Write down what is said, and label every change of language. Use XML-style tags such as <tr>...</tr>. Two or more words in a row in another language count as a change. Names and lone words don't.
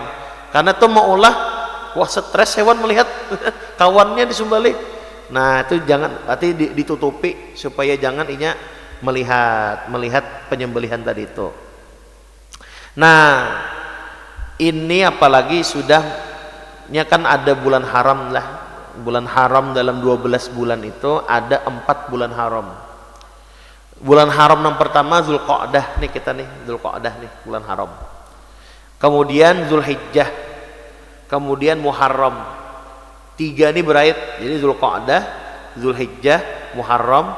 <bjn>Karena itu maulah, wah stres hewan melihat kawannya disembelih. Nah itu jangan, berarti ditutupi supaya jangan inya melihat penyembelihan tadi itu. Nah ini apalagi sudahnya kan ada bulan haram lah. Bulan haram dalam 12 bulan itu ada 4 bulan haram. Bulan haram yang pertama Zulqa'dah nih, kita nih Zulqa'dah nih bulan haram. Kemudian Zulhijjah, kemudian Muharram. 3 nih beraid. Jadi Zulqa'dah, Zulhijjah, Muharram.</bjn>